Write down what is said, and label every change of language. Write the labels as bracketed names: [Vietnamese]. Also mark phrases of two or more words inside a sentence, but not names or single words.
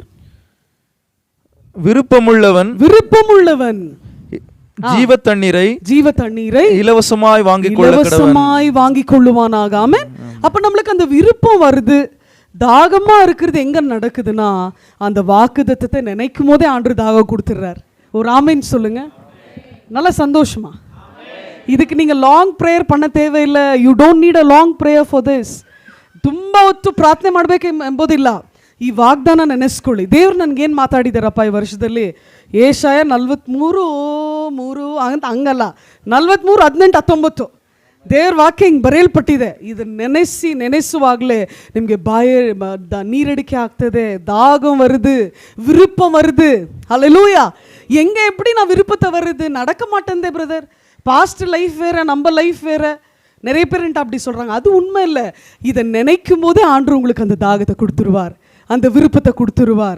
[Tamil] விருப்பமுள்ளவன் ஜீவ தண்ணீரை இலவசமாய் வாங்கிக் கொள்ளுவானாக. ஆமென். அப்ப நம்மளுக்கு அந்த விருப்பம் வருது. தாகமா இருக்கிறது எங்க நடக்குதுன்னா, அந்த வாக்குத்தத்தத்தை நினைக்கும் போதே ஆண்டவர் தாகம் கொடுத்துறார். ஒரு ஆமென் சொல்லுங்க. நல்ல சந்தோஷமா. ಇದಕ್ಕೆ நீங்க [English] long prayer [Tamil] பண்ண தேவையில்லை. [English] You don't need a long prayer for this. [Kannada] ತುಂಬಾ ಹೊತ್ತು ಪ್ರಾರ್ಥನೆ ಮಾಡಬೇಕು ಎಂಬುದಿಲ್ಲ. ಈ ವಾಗ್ದಾನ ನೆನೆಸ್ಕೊಳ್ಳಿ. ದೇವ್ರು ನನಗೇನು ಮಾತಾಡಿದಾರಪ್ಪ ಈ ವರ್ಷದಲ್ಲಿ? ಏಷಾಯ 43:3 ಅಂತ ಹಂಗಲ್ಲ, 43:18-19 ದೇವ್ರ ವಾಕ್ಯ ಹಿಂಗೆ ಬರೆಯಲ್ಪಟ್ಟಿದೆ. ಇದನ್ನು ನೆನೆಸುವಾಗಲೇ ನಿಮಗೆ நீரடிக்கை ಆಗ್ತದೆ, [Tamil] தாகம் வருது, விருப்பம் வருது. ஹல்லேலூயா. எங்கே எப்படி நான் விருப்பத்தை வருது? நடக்க மாட்டேந்தே பிரதர். [English] past life [Tamil] வேற, நம்ம லைஃப் வேற. நிறைய பேர் அப்படி சொல்கிறாங்க. அது உண்மை இல்லை. இதை நினைக்கும் போதே ஆண்டவர் உங்களுக்கு அந்த தாகத்தை கொடுத்துருவார், அந்த விருப்பத்தை கொடுத்துருவார்.